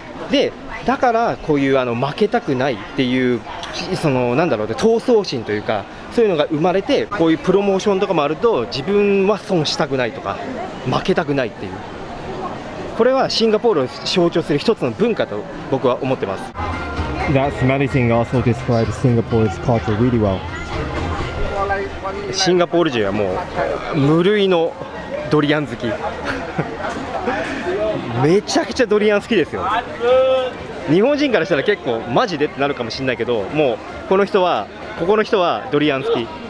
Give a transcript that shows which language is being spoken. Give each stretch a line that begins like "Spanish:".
Japanese: で、だからこういう負けたくないっていうなんだろうね、闘争心というか、そういうのが生まれて、こういうプロモーションとかもあると自分は損したくないとか負けたくないっていう、これはシンガポールを象徴する一つの文化と僕は思ってます。
English: That smelly thing also describes Singapore's culture really well.
Japanese: シンガポール人はもう無類のドリアン好きめちゃくちゃドリアン好きですよ。日本人からしたら結構マジでってなるかもしれないけど、もうここの人はドリアン好き。